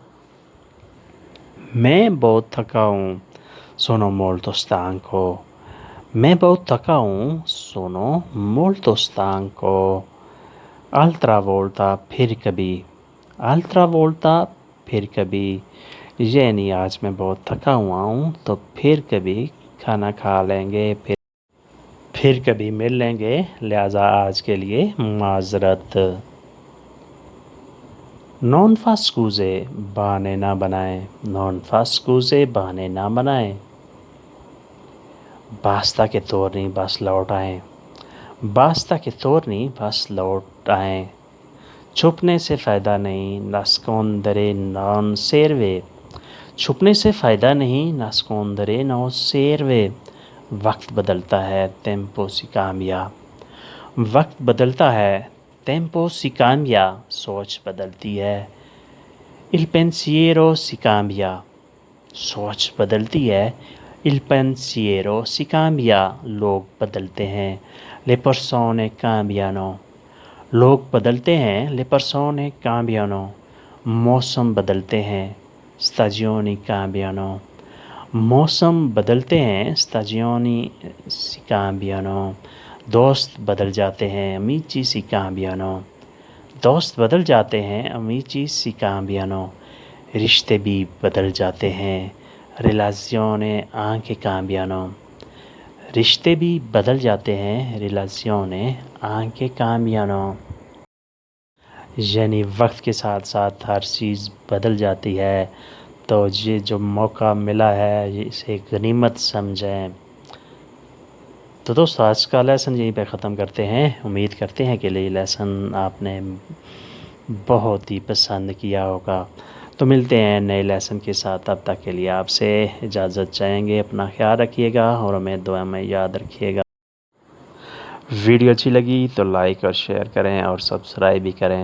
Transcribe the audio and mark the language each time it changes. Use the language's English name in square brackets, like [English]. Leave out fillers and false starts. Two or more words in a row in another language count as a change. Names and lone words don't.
[Urdu] میں بہت تھکا ہوں, [Italian] sono molto stanco। [Urdu] میں بہت تھکا ہوں, [Italian] sono molto stanco। Altra volta, [Urdu] پھر کبھی. [Italian] Altra volta, [Urdu] پھر کبھی. یعنی آج میں بہت تھکا ہوا ہوں، تو پھر کبھی کھانا کھا لیں گے، پھر کبھی مل لیں گے، لہٰذا آج کے لیے معذرت. [Italian] Non fa scuse, [Urdu] بہانے نہ بنائیں. [Italian] Non fa scuse, [Urdu] بہانے نہ بنائیں. [Italian] basta che torni, [Urdu] بس لوٹ آئیں. [Italian] basta che torni, [Urdu] بس لوٹ آئیں. چھپنے سے فائدہ نہیں, [Italian] nascondere non serve। [Urdu] چھپنے سے فائدہ نہیں, [Italian] nascondere non serve। [Urdu] وقت بدلتا ہے, [Italian] tempo si cambia। [Urdu] وقت بدلتا ہے, [Italian] tempo si cambia। [Urdu] سوچ بدلتی ہے, [Italian] il pensiero si cambia। [Urdu] سوچ بدلتی ہے, [Italian] il pensiero si cambia। [Urdu] لوگ بدلتے ہیں, [Italian] le persone cambiano। [Urdu] لوگ بدلتے ہیں, [Italian] le persone cambiano। [Urdu] موسم بدلتے ہیں, [Italian] stagioni cambiano। [Urdu] موسم بدلتے ہیں, [Italian] stagioni si cambiano। [Urdu] دوست بدل جاتے ہیں, [Italian] amici si cambiano। [Urdu] دوست بدل جاتے ہیں, [Italian] amici si cambiano। [Urdu] رشتے بھی بدل جاتے ہیں, [Italian] relazione anche cambiano। [Urdu] رشتے بھی بدل جاتے ہیں, [Italian] relazione anche cambiano। [Urdu] یعنی وقت کے ساتھ ساتھ ہر چیز بدل جاتی ہے، تو یہ جو موقع ملا ہے، اسے غنیمت سمجھیں. تو دوستو آج کا لیسن یہیں پہ ختم کرتے ہیں. امید کرتے ہیں کہ یہ لیسن آپ نے بہت ہی پسند کیا ہوگا. تو ملتے ہیں نئے لیسن کے ساتھ. تب تک کے لیے آپ سے اجازت چاہیں گے. اپنا خیال رکھیے گا اور ہمیں دعا میں یاد رکھیے گا. ویڈیو اچھی لگی تو لائک اور شیئر کریں اور سبسکرائب بھی کریں.